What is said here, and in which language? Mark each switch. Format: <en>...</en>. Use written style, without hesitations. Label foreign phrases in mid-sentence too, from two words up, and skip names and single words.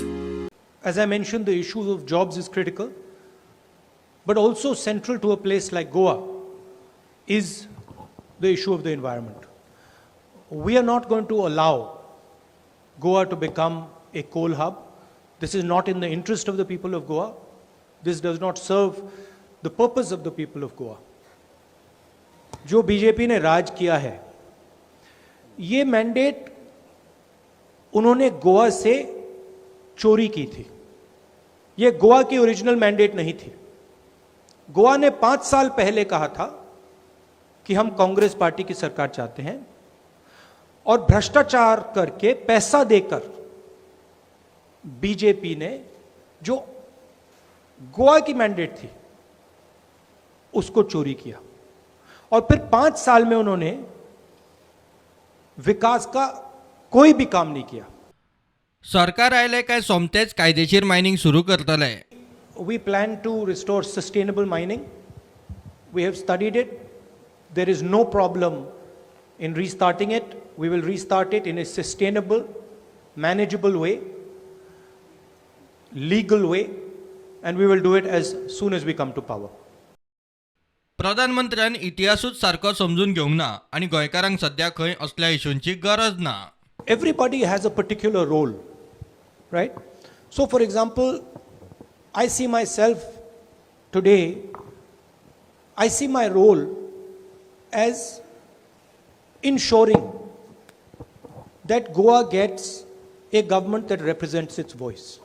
<en>As I mentioned, the issue of jobs is critical, but also central to a place like Goa is the issue of the environment. We are not going to allow Goa to become a coal hub. This is not in the interest of the people of Goa. This does not serve the purpose of the people of Goa.</en> <hi>जो बीजेपी ने राज किया है, ये मैंडेट उन्होंने गोवा से चोरी की थी. ये गोवा की ओरिजिनल मैंडेट नहीं थी. गोवा ने 5 साल पहले कहा था कि हम कांग्रेस पार्टी की सरकार चाहते हैं, और भ्रष्टाचार करके पैसा देकर बीजेपी ने जो गोवा की मैंडेट थी उसको चोरी किया, और फिर 5 साल में उन्होंने विकास का कोई भी काम नहीं किया.</hi> <kok>सरकार आयले काय सोमतेच कायदेशीर मायनिंग सुरू करतले.</kok> <en>We plan to restore sustainable mining. We have studied it. There is no problem in restarting it. We will restart it in a sustainable, manageable way, legal way, and we will do it as soon as we come to power.</en> <kok>प्रधानमंत्र्यान इतिहासूच सारको समजून घेवंक ना आणि गोंयकारांक सध्या खंय असल्या इश्यूंची गरज ना.</kok> <en>Everybody has a particular role, right? So, for example, I see myself today, I see my role as ensuring that Goa gets a government that represents its voice.</en>